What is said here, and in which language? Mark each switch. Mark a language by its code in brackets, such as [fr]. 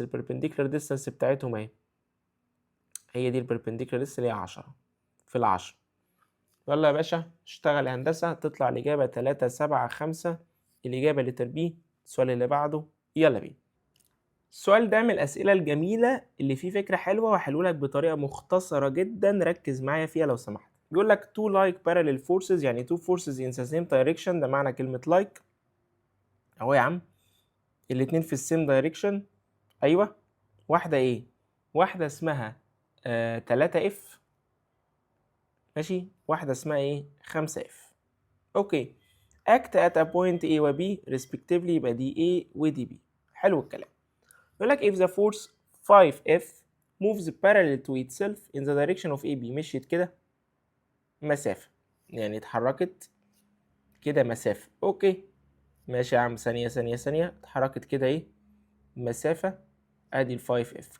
[ar] البيربنديكولار ديستانس بتاعتهم اهي، هي دي البيربنديكولار ديستانس اللي هي 10 في ال10. يلا يا باشا اشتغل يا هندسة، تطلع الإجابة 3 7 5، الإجابة لتر بي. السؤال اللي بعده يلا بينا. السؤال ده من الأسئلة الجميلة اللي فيه فكرة حلوة وهحلهولك بطريقة مختصرة جدا، ركز معايا فيها لو سمحت. بيقول لك [en] two like parallel forces، [ar] يعني [en] two forces in the same direction، [ar] ده معنى كلمة like أهو يا عم. الاتنين في السيم دايركشن، أيوه. واحدة إيه؟ واحدة اسمها 3 F، ماشي، واحدة اسمها إيه؟ 5 F. أوكي. [en] act at a point A و B respectively، [ar] يبقى دي A ودي B. حلو الكلام. يقول لك [en] if the force 5F moves parallel to itself in the direction of AB، [ar] مشيت كده مسافة، يعني اتحركت كده مسافة. اوكي ماشي يا عم، ثانية ثانية ثانية، اتحركت كده ايه مسافة، ادي ال 5F.